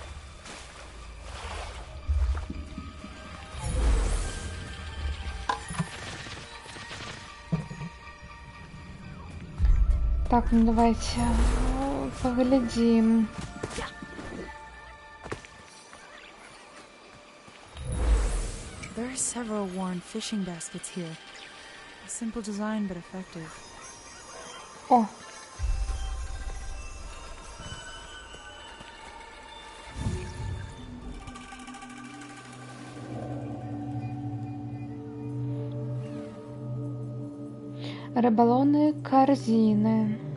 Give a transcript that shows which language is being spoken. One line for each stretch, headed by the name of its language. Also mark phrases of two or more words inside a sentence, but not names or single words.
Russian: Так, ну давайте поглядим.
English: There are several worn fishing baskets here. A simple design, but effective.
Russian: О! Рыболовные корзины.